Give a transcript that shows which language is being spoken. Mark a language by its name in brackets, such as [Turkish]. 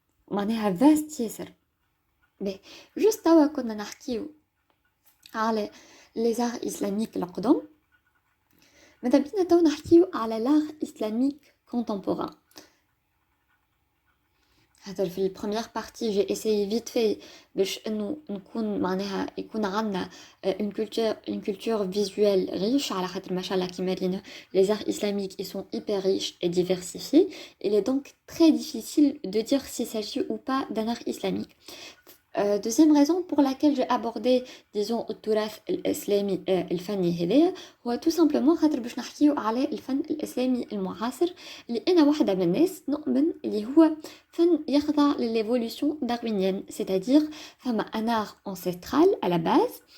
[Arabic] معناها فاست ياسر باهي جوست توا كنا نحكيو على لي زار اسلاميك القدم ماذا بينا توا نحكيو على لار اسلاميك كونتمبوران خاطر في البروميير بارتي [French] j'ai essayé vite fait [Arabic] باش إنه نكون معناها يكون عندنا [French] une culture visuelle riche [Arabic] على خاطر ما شاء الله كيما رينا [French] les arts islamiques ils sont hyper riches et diversifiés. Il est donc très difficile de dire s'il s'agit ou pas d'un art islamique. Deuxième raison pour laquelle j'ai abordé disons [Arabic] التراث الإسلامي الفني هذايا هو [French] tout simplement [Arabic] خاطر باش نحكيو على الفن الإسلامي المعاصر اللي أنا واحدة من الناس نؤمن اللي هو فن يخضع للإيفولوشن داروينيان c'est-à-dire فما [French] un art ancestral à la base